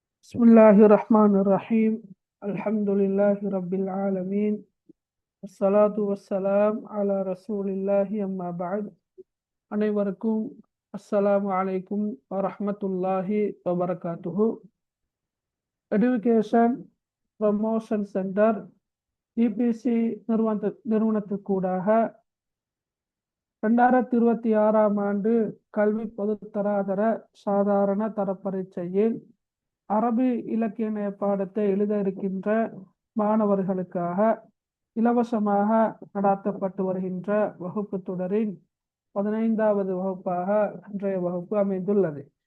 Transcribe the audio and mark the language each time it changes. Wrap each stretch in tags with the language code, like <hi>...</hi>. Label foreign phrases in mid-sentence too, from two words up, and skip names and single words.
<ar>بسم الله الرحمن الرحيم الحمد لله رب العالمين والصلاة والسلام على رسول الله أما بعد அனைவருக்கும் السلام عليكم ورحمة الله وبركاته.</ar> <ta>எடுகேஷன் ப்ரமோஷன் சென்டர் இபிசி நிறுவனத்துக்கூடாக 2026 ஆண்டு கல்வி பொதுத்தராதர சாதாரண தர பரீட்சையில் அரபி இலக்கிய பாடத்தை எழுத இருக்கின்ற மாணவர்களுக்காக இலவசமாக நடாத்தப்பட்டு வருகின்ற வகுப்பு தொடரின் 15வது வகுப்பாக இன்றைய வகுப்பு அமைந்துள்ளது.</ta>